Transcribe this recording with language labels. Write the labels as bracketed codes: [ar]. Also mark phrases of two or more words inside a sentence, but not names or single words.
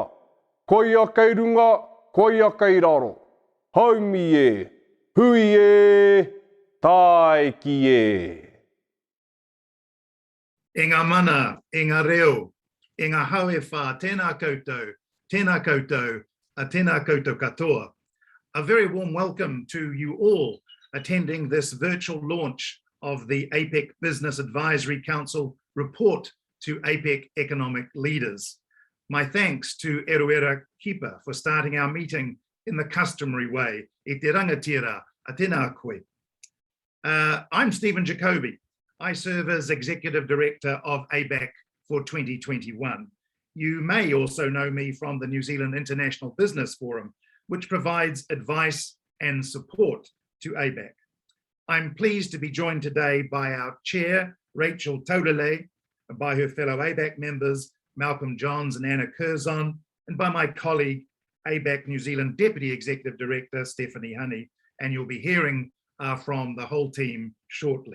[mi] Koia kei runga, koia kei raro. Haumi e, hui e, tai ki e. E ngā mana, e ngā reo, e ngā haue whā, tēnā koutou, a tēnā koutou katoa. [en] A very warm welcome to you all attending this virtual launch of the APEC Business Advisory Council report to APEC economic leaders. My thanks to Eruera Kipa for starting our meeting in the customary way. [mi] E te rangatira, a tēnā koe. [en] I'm Stephen Jacoby. I serve as Executive Director of APEC for 2021. You may also know me from the New Zealand International Business Forum, which provides advice and support to APEC. I'm pleased to be joined today by our chair, Rachel Taulele, and by her fellow APEC members, Malcolm Johns and Anna Curzon, and by my colleague, APEC New Zealand Deputy Executive Director, Stephanie Honey, and you'll be hearing from the whole team shortly.